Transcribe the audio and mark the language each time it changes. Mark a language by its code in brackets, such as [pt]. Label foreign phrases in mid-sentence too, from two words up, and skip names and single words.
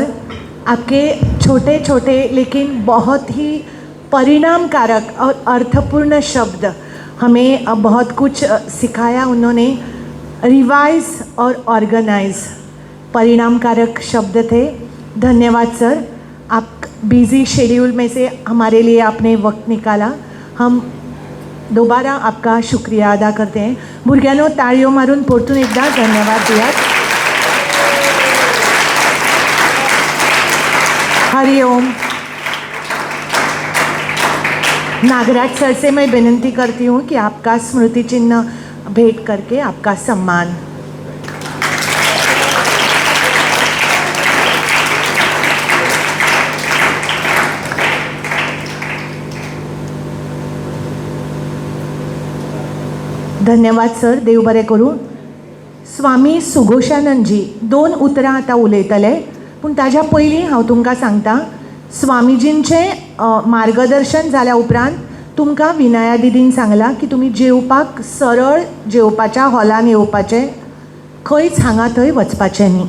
[hi] आपके छोटे छोटे लेकिन बहुत ही परिणामकारक और अर्थपूर्ण शब्द हमें बहुत कुछ सिखाया उन्होंने। रिवाइज और ऑर्गेनाइज परिणामकारक शब्द थे। धन्यवाद सर, आप [en] busy schedule [hi] में से हमारे लिए आपने वक्त निकाला। हम दोबारा आपका शुक्रिया अदा करते हैं। [kok] भुरग्यांनो, ताळयो मारून परतून एकदा धन्यवाद दियात। हरिओम। [hi] नागराज सर से मैं विनती करती हूँ कि आपका स्मृति चिन्ह भेंट करके आपका सम्मान। धन्यवाद सर, [kok] देव बरें करूं। स्वामी सुघोशानंदजी 2 उतरां आतां उलयतले, पूण ताज्या पयलीं हांव तुमकां सांगतां, स्वामीजींचें मार्गदर्शन जाल्या उपरांत तुमकां विनया दिदीन सांगलां की तुमी जेवपाक सरळ जेवपाच्या हॉलान येवपाचें, खंयच हांगा थंय वचपाचें न्ही।